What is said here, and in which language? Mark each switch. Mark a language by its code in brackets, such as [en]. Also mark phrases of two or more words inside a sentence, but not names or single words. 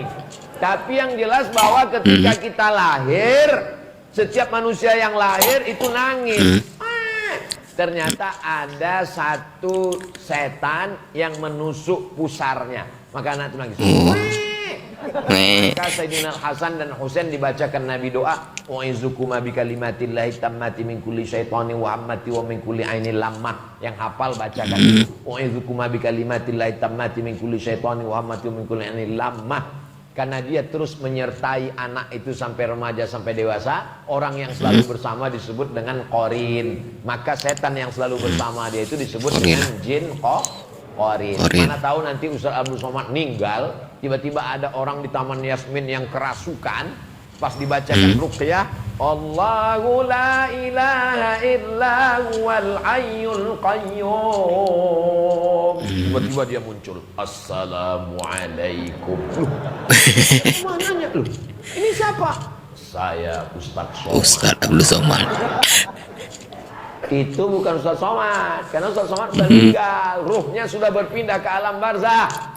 [id] Tapi yang jelas bahwa ketika kita lahir, setiap manusia yang lahir itu nangis. Ternyata ada satu setan yang menusuk pusarnya. Maka anak itu nangis. Maka Sayyidina Hasan dan Husain dibacakan Nabi doa, [ar] "أعيذكما بكلمات الله التامة من كل شيطان وهامة ومن كل عين لامة." [id] Yang hafal bacakan, [ar] "أعيذكما بكلمات الله التامة من كل شيطان وهامة ومن كل عين لامة." [id] Karena dia terus menyertai anak itu sampai remaja, sampai dewasa. Orang yang selalu bersama disebut dengan qarin. Maka setan yang selalu bersama dia itu disebut dengan jin qarin. Mana tahu nanti Ustaz Abdul Somad meninggal, tiba-tiba ada orang di Taman Yasmin yang kerasukan, pas dibacakan ruqyah, [ar] الله لا إله إلا هو الحي القيوم. [id] Tiba-tiba dia muncul, Assalamualaikum. Mananya lu? Ini siapa? Saya Ustaz Somad. Ustaz Abdul Somad. Itu bukan Ustaz Somad, karena Ustaz Somad sudah meninggal, ruhnya sudah berpindah ke alam barzah.